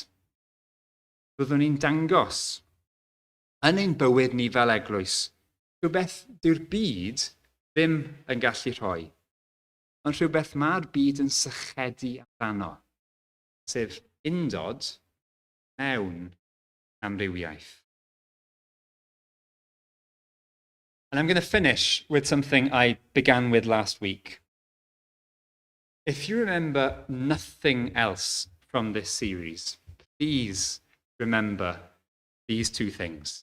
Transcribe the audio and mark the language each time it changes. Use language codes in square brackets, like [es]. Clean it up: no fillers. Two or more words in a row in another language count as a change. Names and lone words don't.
[cy] Byddwn ni'n dangos yn ein bywyd ni fel eglwys rhywbeth dyw'r byd ddim yn gallu rhoi, ond rhywbeth mae'r byd yn sychedu amdano, sef undod mewn amrywiaeth. [en] And I'm going to finish with something I began with last week. If you remember nothing else from this series, please remember these two things.